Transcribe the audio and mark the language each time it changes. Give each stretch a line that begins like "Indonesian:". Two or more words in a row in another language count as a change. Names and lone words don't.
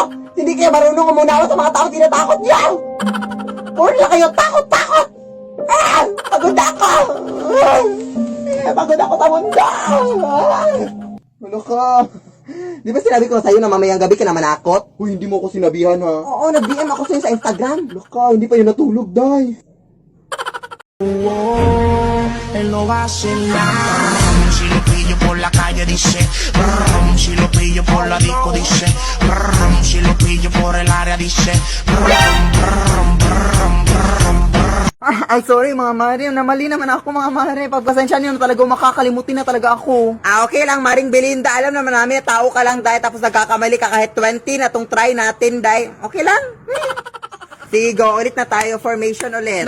Filipino: Hindi kayo marunong umunawa sa mga tao tinatakot niyo! Puro na kayo takot-takot! Pagod ako! Pagod ako sa mundo! Ano ka? Di ba sinabi ko sa'yo na mamayang gabi ka na manakot? Uy, hindi mo ko sinabihan, ha? Oo, nag-DM ako sa'yo sa Instagram. Ano ka? Hindi pa yun natulog, Day.
Spanish: Él no va a hacer nada. Si lo pillo por la calle dice, brum, si lo pillo por la disco dice, brum, si lo pillo por el área dice, brum, brum, brum, brum, brum.
Filipino: Ay, sorry mga Mare. Namali naman ako mga Mare. Pagpasensya niyo na talaga, makakalimutin na talaga ako. Okay lang, Maring Belinda. Alam naman namin, tao ka lang, Day. Tapos nagkakamali ka kahit 20 na tong try natin, Day. Okay lang? Sige, go. Ulit na tayo. Formation ulit.